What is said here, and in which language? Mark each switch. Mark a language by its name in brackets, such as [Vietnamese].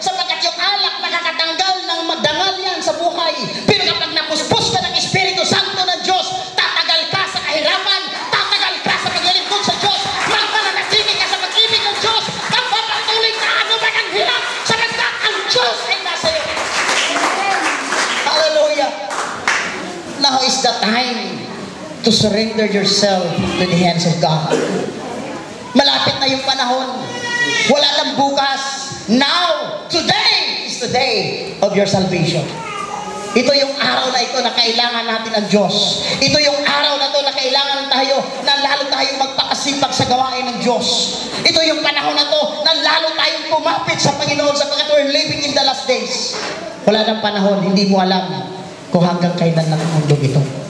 [Filipino] Sapagkat yung alak nakakatanggal ng madangal yan sa buhay. Pero kapag napuspos ka ng Espiritu Santo ng Diyos, tatagal ka sa kahirapan, tatagal ka sa paglilingkod sa Diyos, magmananatili ka sa pag-ibig ng Diyos, magpapatuloy ka ano man ang hirap, sapagkat ang Diyos ay nasa iyo. Hallelujah! [English] Now is the time to surrender yourself to the hands of God. [Filipino] Malapit na yung panahon. Wala lang bukas. [English] Now, today is the day of your salvation. [Filipino] Ito yung araw na ito na kailangan natin ang Diyos. Ito yung araw na ito na kailangan tayo na lalo tayong magpakasipag sa gawain ng Diyos. Ito yung panahon na ito na lalo tayong kumapit sa Panginoon sapagkat [English] we're living in the last days. [Filipino] Wala nang panahon, hindi mo alam kung hanggang kailan lang ang mundo ito.